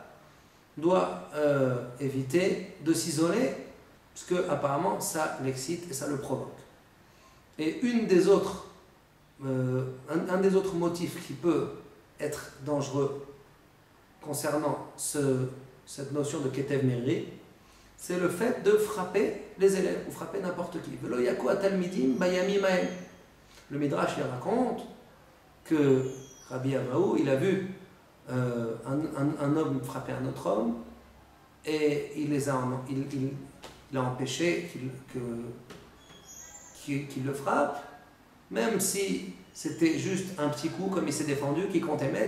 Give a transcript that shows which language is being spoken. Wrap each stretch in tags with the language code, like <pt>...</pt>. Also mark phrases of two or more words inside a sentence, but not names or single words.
<fr>On doit éviter de s'isoler, parce que apparemment ça l'excite et ça le provoque. Et un des autres motifs qui peut être dangereux concernant cette notion de Ketev Meriri, c'est le fait de frapper les élèves, ou frapper n'importe qui.</fr> <he>ולא יכו התלמידים בימים ההם.</he> <fr>Le Midrash il raconte que Rabbi Avaou, il a vu un homme frapper un autre homme, et il a empêché qu'il le frappe, même si c'était juste un petit coup, comme il s'est défendu, qu'il comptait mettre.</fr>